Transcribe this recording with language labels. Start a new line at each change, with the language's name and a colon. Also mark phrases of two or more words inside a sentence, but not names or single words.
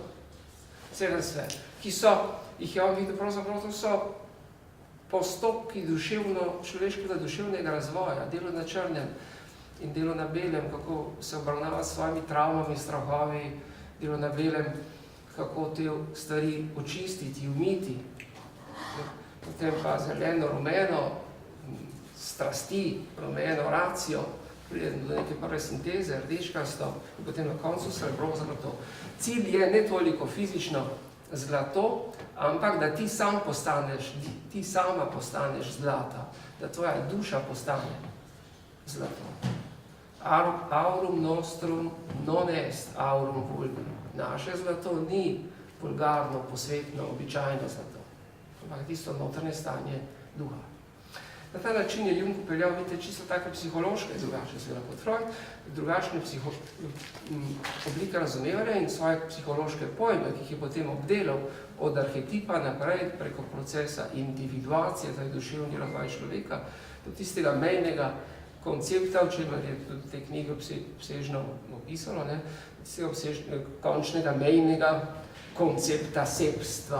Slovenian: Celen svet, ki so, jih je on videl, pravzaprav to so postopki človeškega duševnega razvoja, delo na črnem in delo na belem, kako se obravnava s svojimi travmami, strahovi, delo na belem, kako te stvari očistiti, umiti, potem pa zeleno, rumeno, strasti, rumeno, racijo, pride do neke prve sinteze, rdečkasto in potem na koncu srebro zlato. Cilj je ne toliko fizično zlato, ampak da ti sama postaneš zlata, da tvoja duša postane zlato.
Latin: Aurum nostrum non est aurum vulgum.
Slovenian: Naše zlato ni vulgarno, posvetno, običajno zlato, ampak tisto notranje stanje duha. Na ta način je Jung upeljal, vidite, čisto take psihološke, drugačne seveda kot Freud, drugačne oblike razumevanja in svoje psihološke pojme, ki jih je potem obdelal od arhetipa naprej preko procesa individuacije, to je duševni razvoj človeka, do tistega mejnega koncepta, o čemer je tudi te knjige obsežno opisano, končnega mejnega koncepta sebstva.